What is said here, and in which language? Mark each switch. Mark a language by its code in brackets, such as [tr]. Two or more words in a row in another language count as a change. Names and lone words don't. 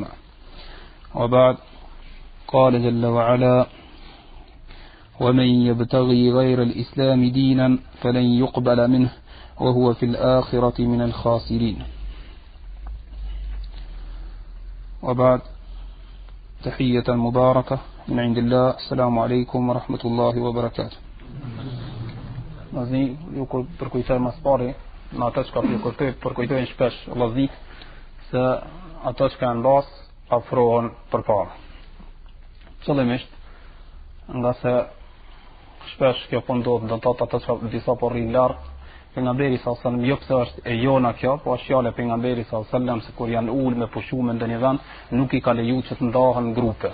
[ar] وبعد، قال جل وعلا: ومن يبتغي غير الإسلام دينا فلن يقبل منه وهو في الآخرة من الخاسرين. وبعد، تحية مباركة من عند الله. السلام عليكم ورحمة الله وبركاته. [sq] Nazni, ju përkujtoj mas pari në ato që ka përkujtojnë shpesh vëllezërit, se ato që kanë las afrohen përpara. Qëllimisht, nga se shpesh kjo po ndodh ato që disa po rrin lart, pejgamberi [ar] صلى الله عليه وسلم, [sq] jo pse është e jona kjo, po është fjala e pejgamberit [ar] صلى الله عليه وسلم [sq] se kur janë ulë me pushume në ndonjë vend, nuk i ka leju që të ndahen grupe.